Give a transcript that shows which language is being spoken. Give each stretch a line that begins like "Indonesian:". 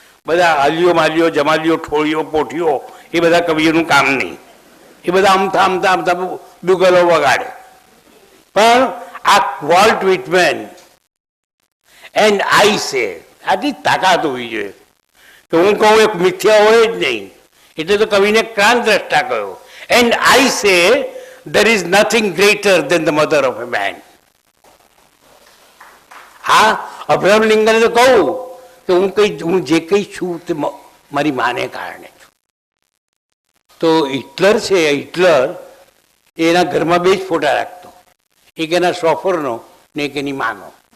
Gujarati: બધા હાલીઓ માલીઓ જમાલીઓ ઠોળીઓ પોઠીઓ એ બધા કવિઓનું કામ નહીં. એ બધા આમથા આમથા આમથા બ્યુગલો વગાડે. પણ આ વોલ્ટ વિટમેન
English: and I say,
Gujarati: આટલી તાકાત હોવી જોઈએ કે હું કહું એક મિથ્યા હોય જ નહીં. એટલે તો કવિને ક્રાંત દ્રષ્ટા કહ્યો.
English: And I say there is nothing greater than the mother of a man.
Gujarati: હા, અબ્રાહમ લિંકને તો કહું કે હું જે કંઈ છું તે મારી માને કારણે છું. તો હિટલર છે, હિટલર એના ઘરમાં બે જ ફોટા રાખતો, એક એના શોફરનો ને એક એની માનો.